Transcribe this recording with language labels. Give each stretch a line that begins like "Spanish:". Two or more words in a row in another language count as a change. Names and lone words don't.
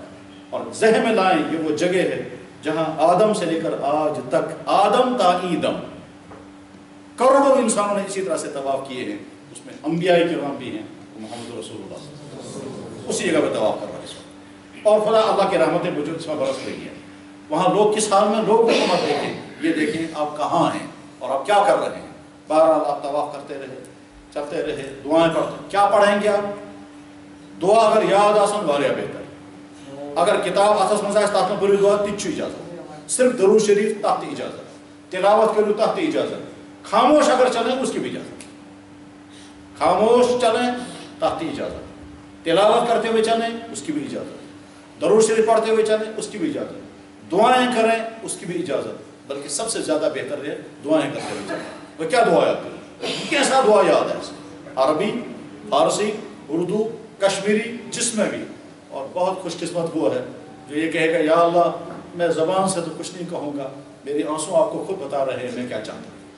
Urdu: اور ذہن میں لائیں یہ وہ جگہ ہے جہاں آدم سے لے کر آج تک، آدم تا ایدم، کروڑوں انسانوں نے اسی طرح سے طواف کیے ہیں، اس میں انبیاء کرام بھی ہیں، محمد رسول اللہ اسی جگہ پہ طواف کر رہا ہے اس وقت، اور خدا اللہ کی رحمتیں وجود اس میں برس رہی ہیں۔ وہاں لوگ کس حال میں، لوگ کو مت دیکھیں، یہ دیکھیں آپ کہاں ہیں اور آپ کیا کر رہے ہیں۔ بہرحال آپ طواف کرتے رہے، چلتے رہے، دعائیں پڑھتے، کیا پڑھیں گے آپ؟
Kashmiri: دعا اگر یاد آسان واریاہ بہتر، اگر کتاب اتس مز آسہِ تتھ منٛز پٔرِو دعا تہِ چھُ اجازت، صرف درود شریف تتھ تہِ اجازت، تلاوت کرو تتھ تہِ اجازت،
Urdu: خاموش اگر چلیں اس کی بھی اجازت، خاموش چلیں
Kashmiri: تتھ تہِ اجازت،
Urdu: تلاوت کرتے ہوئے چلیں اس کی بھی اجازت، درود شریف پڑھتے ہوئے چلیں اس کی بھی اجازت، دعائیں کریں اس کی بھی اجازت، بلکہ سب سے زیادہ بہتر ہے دعائیں کرتے ہوئے چلیں۔ وہ کیا دعا یاد کریں، کیسا دعا یاد ہے، عربی، فارسی، اردو، کشمیری، جس میں بھی، اور بہت خوش قسمت وہ ہے جو یہ کہے گا یا اللہ میں زبان سے تو کچھ نہیں کہوں گا، میری آنسو آپ کو خود بتا رہے ہیں میں کیا چاہتا ہوں،